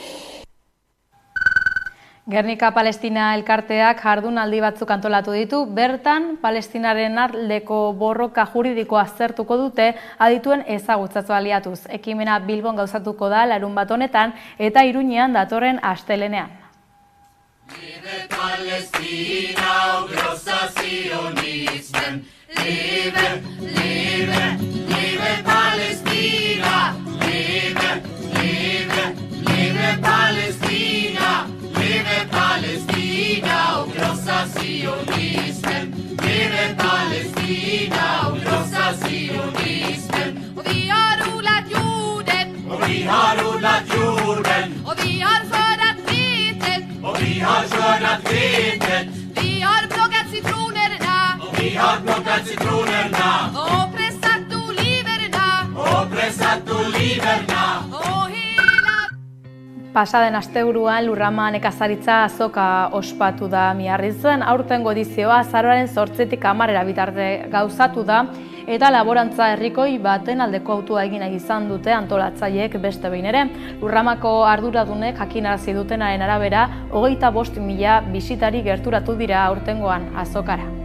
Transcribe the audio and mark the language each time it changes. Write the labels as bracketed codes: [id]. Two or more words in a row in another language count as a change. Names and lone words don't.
[eu] Gernika Palestina elkarteak jardunaldi batzuk antolatu ditu, bertan Palestinaren aldeko borroka juridikoa aztertuko dute adituen ezagutzatu aliatuz. Ekimena Bilbon gauzatuko da larunbat honetan eta Iruñean datorren astelenean. [de] Liebe Palästina, oh großer Zionismen, liebe, liebe, liebe Palästina, liebe, liebe, liebe Palästina. Liebe Palästina, oh großer Zionismen, liebe Palästina, oh großer Zionismen. [sv] Och vi har odlat jorden, och vi har odlat jorden, och vi har skördat vetet, och vi har skördat vetet, vi har plockat citronerna, och vi har plockat citronerna, och pressat oliverna, och pressat oliverna. och hela [eu] Pasaden asteburuan Lurrama nekazaritza azoka ospatu da Miarritzen. Aurtengo edizioa azaroaren 8-tik 10 bitarte gauzatu da eta laborantza herrikoi baten aldeko autua egin izan dute antolatzaileek beste behin ere. Lurramako arduradunek jakinarazi dutenaren arabera 25.000 bisitari gerturatu dira aurtengoan azokara.